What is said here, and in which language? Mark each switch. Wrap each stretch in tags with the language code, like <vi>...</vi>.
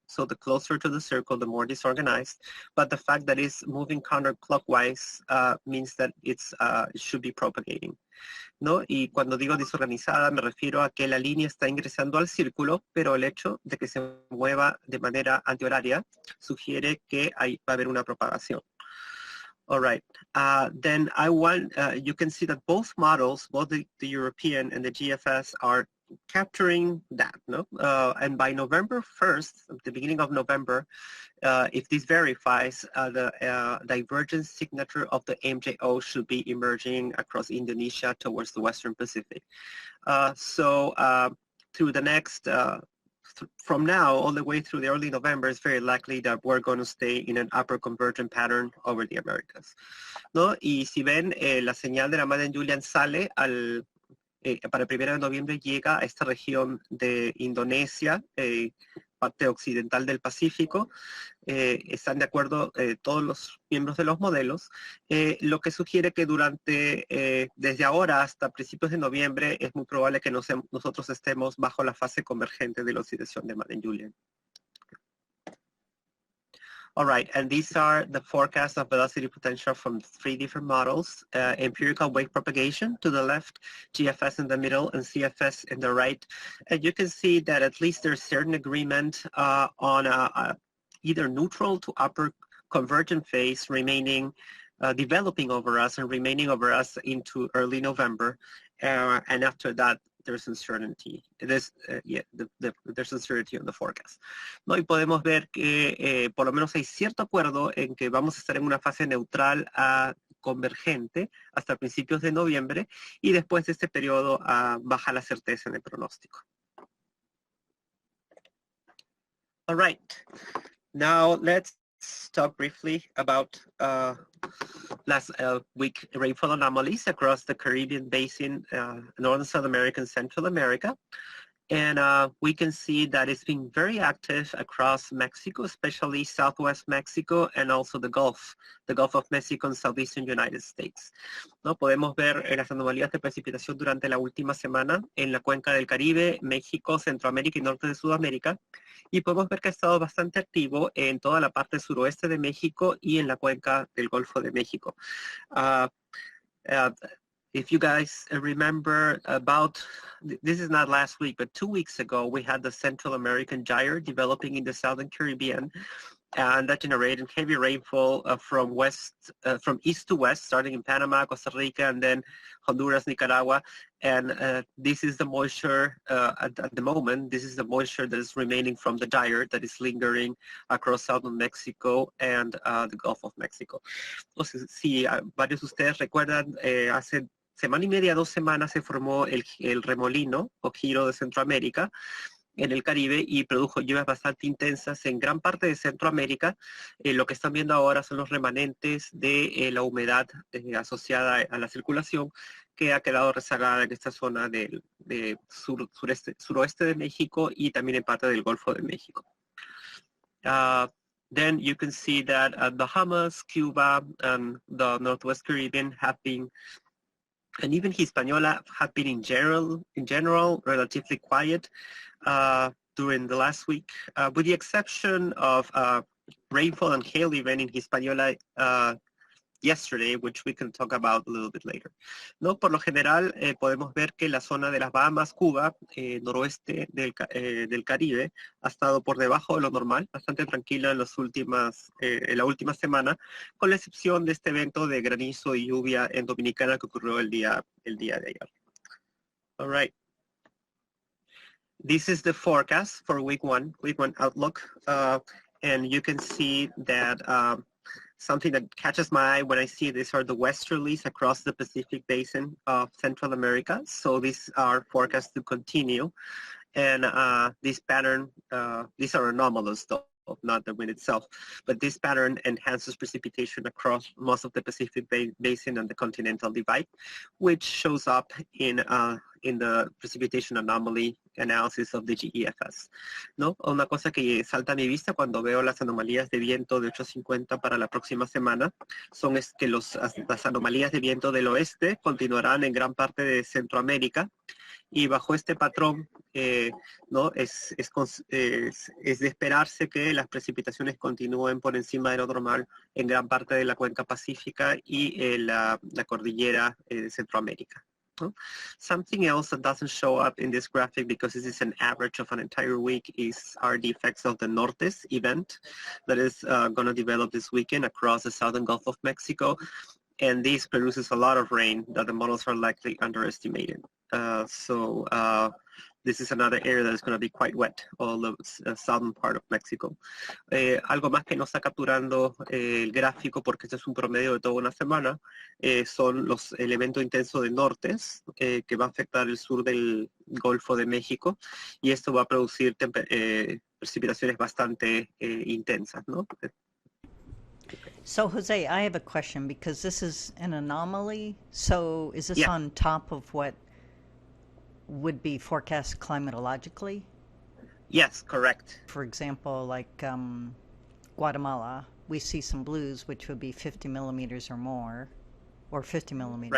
<en>So the closer to the circle, the more disorganized. But the fact that it's moving counterclockwise means that it should be propagating, ¿no?</en> <es>Y cuando digo desorganizada me refiero a que la línea está ingresando al círculo, pero el hecho de que se mueva de manera antihoraria sugiere que va a haber una propagación.</es> <en>All right, then you can see that both models, both the European and the GFS, are capturing that, no? And by November 1st, the beginning of November, if this verifies, the divergence signature of the MJO should be emerging across Indonesia towards the Western Pacific. So through the next from now all the way through the early November, it's very likely that we're going to stay in an upper convergent pattern over the Americas, ¿no?</en> <es>Y si ven, la señal de la Madden Julian sale para el 1 de noviembre, llega a esta región de Indonesia, parte occidental del Pacífico. Están de acuerdo todos los miembros de los modelos, lo que sugiere que desde ahora hasta principios de noviembre es muy probable que nosotros estemos bajo la fase convergente de la oscilación de Madden Julian.</es> <en>All right, and these are the forecasts of velocity potential from 3 different models. Empirical wave propagation to the left, GFS in the middle, and CFS in the right. And you can see that at least there's certain agreement on either neutral to upper convergent phase remaining, developing over us and remaining over us into early November. And after that, there's uncertainty. There's uncertainty on the forecast, ¿no?</en> <es>Y podemos ver que por lo menos hay cierto acuerdo en que vamos a estar en una fase neutral a convergente hasta principios de noviembre, y después de este periodo baja la certeza en el pronóstico.</es> <en>All right, now let's talk briefly about last week rainfall anomalies across the Caribbean basin, Northern South America and Central America. And we can see that it's been very active across Mexico, especially Southwest Mexico, and also the Gulf of Mexico and Southeastern United States, ¿no?</en> <es>Podemos ver las anomalías de precipitación durante la última semana en la cuenca del Caribe, México, Centroamérica y norte de Sudamérica. Y podemos ver que ha estado bastante activo en toda la parte suroeste de México y en la cuenca del Golfo de México.</es> <en>If you guys remember, this is not last week, but 2 weeks ago, we had the Central American gyre developing in the Southern Caribbean, and that generated heavy rainfall from east to west, starting in Panama, Costa Rica, and then Honduras, Nicaragua. And this is the moisture, at the moment, this is the moisture that is remaining from the gyre that is lingering across southern Mexico and the Gulf of Mexico.</en> <es>Entonces, si varios de ustedes recuerdan, hace semana y media, 2 semanas, se formó el remolino o giro de Centroamérica en el Caribe y produjo lluvias bastante intensas en gran parte de Centroamérica. Lo que están viendo ahora son los remanentes de la humedad asociada a la circulación, que ha quedado rezagada en esta zona del suroeste de México y también en parte del Golfo de México.</es> <en>Then you can see that Bahamas, Cuba, and the Northwest Caribbean have been, and even Hispaniola have been in general relatively quiet during the last week, with the exception of rainfall and hail event in Hispaniola yesterday, which we can talk about a little bit later.</en> <es>No, por lo general podemos ver que la zona de las Bahamas, Cuba, noroeste del Caribe, ha estado por debajo de lo normal, bastante tranquila en la última semana, con la excepción de este evento de granizo y lluvia en Dominicana que ocurrió el día de ayer.</es> <en>All right. This is the forecast for week one outlook, and you can see that something that catches my eye when I see these are the westerlies across the Pacific Basin of Central America. So these are forecast to continue. And this pattern, these are anomalous though. not the wind itself. But this pattern enhances precipitation across most of the Pacific Basin and the continental divide, which shows up in the precipitation anomaly analysis of the GEFS, ¿no?</en> <es>Una cosa que salta a mi vista cuando veo las anomalías de viento de 850 para la próxima semana son que las anomalías de viento del oeste continuarán en gran parte de Centroamérica, y bajo este patrón ¿no? es de esperarse que las precipitaciones continúen por encima de lo normal en gran parte de la cuenca pacífica y la cordillera de Centroamérica.</es> <en>Something else that doesn't show up in this graphic because this is an average of an entire week are the effects of the Nortes event that is going to develop this weekend across the southern Gulf of Mexico. And this produces a lot of rain that the models are likely underestimated. So this is another area that is going to be quite wet, all the southern part of Mexico.</en> <es>Algo más que no está capturando el gráfico, porque este es un promedio de toda una semana, son los elementos intensos de nortes, que va a afectar el sur del Golfo de México, y esto va a producir precipitaciones bastante intensas, ¿no?</es> <en>So, Jose, I have a question because this is an anomaly. So is this on top of what would be forecast climatologically? Yes, correct. For example, like Guatemala, we see some blues, which would be 50 millimeters or more, or 50 millimeters.</en>